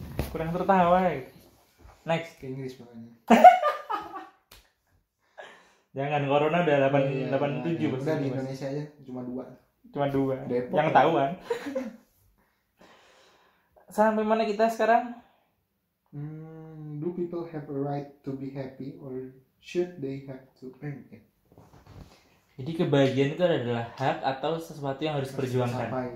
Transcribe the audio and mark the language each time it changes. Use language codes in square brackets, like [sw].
[id] Kurang tertawa. Next. Ke Inggris makanya. Jangan, corona udah 87 bos. Udah di Indonesia aja cuma 2. Depok yang tahuan. Sampai mana kita sekarang? [en] Do people have a right to be happy or should they have to earn it? [id] Jadi kebahagiaan itu adalah hak atau sesuatu yang harus diperjuangkan?